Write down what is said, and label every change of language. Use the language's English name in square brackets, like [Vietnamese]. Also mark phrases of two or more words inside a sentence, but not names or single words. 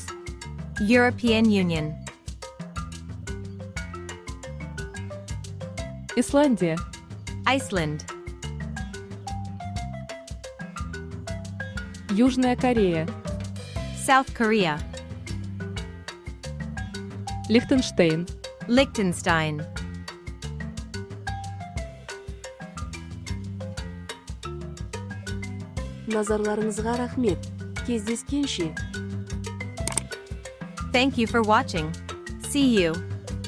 [English] European Union, [Russian] Исландия, [English] Iceland, [Russian] Южная Корея, [English] South Korea, [Russian] Лихтенштейн. [English] Liechtenstein. [Kazakh] Назарларыңызға рахмет. Кездескенше. [English] Thank you for watching. See you.